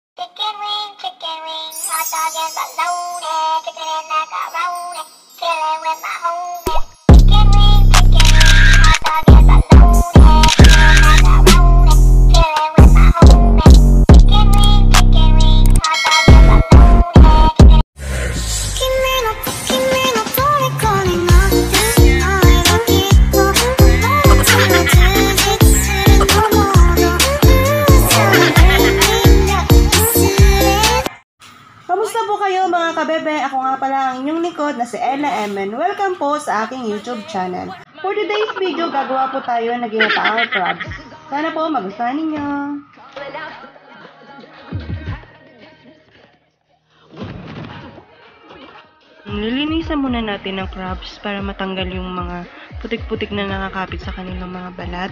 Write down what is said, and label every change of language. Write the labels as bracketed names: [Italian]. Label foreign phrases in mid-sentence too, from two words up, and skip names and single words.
[English] Chicken wing, hot dog and bologna, chicken and macaroni, chilling with my homies. Chicken wing, hot dog and bologna, chicken and macaroni, chilling with my homies. Chicken wing, hot dog and bologna, chicken. [Japanese] 君の虜になって愛がきっともっと充実すると思うの。 [Filipino] Kamusta po kayo mga kabebe? Ako nga pala ang inyong likod na si Ella M. [English] and welcome [Filipino] po sa aking YouTube channel. [English] For today's video, [Filipino] gagawa po tayo ng ginataang crabs. Sana po magustuhan ninyo. Nilinisan muna natin ng crabs para matanggal yung mga putik-putik na nakakapit sa kanilang mga balat.